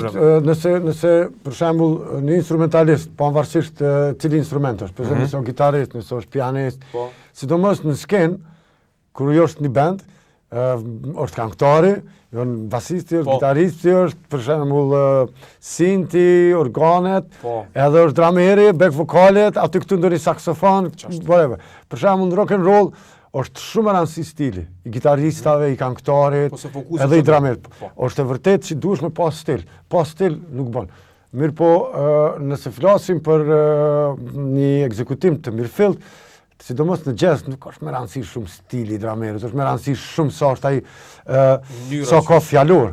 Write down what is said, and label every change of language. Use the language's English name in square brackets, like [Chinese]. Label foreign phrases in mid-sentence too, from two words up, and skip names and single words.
[Albanian] Normalisht, nëse për shembull një instrumentalist, pavarësisht cili instrument është, për shembull nëse është gitarist, nëse është pianist, sidomos në skenë, kur është një band, është këngëtari, janë basisti, është gitaristi, është për shembull sinti, organet, edhe është drameri, back vokalet, aty këtu ndonjë saksofon, whatever. Për shembull [English] rock and roll [Albanian] është shumë rëndësi stili, i gitaristave, i këngëtarit, edhe i dramerit. Është e vërtetë që duhesh me pas stil. Pa stil nuk bën. Mirë po, nëse flasim për një ekzekutim të mirëfillt, sidomos në jazz nuk është më rëndësi shumë stili i dramerit, është më rëndësi shumë sa është ai sa ka fjalor.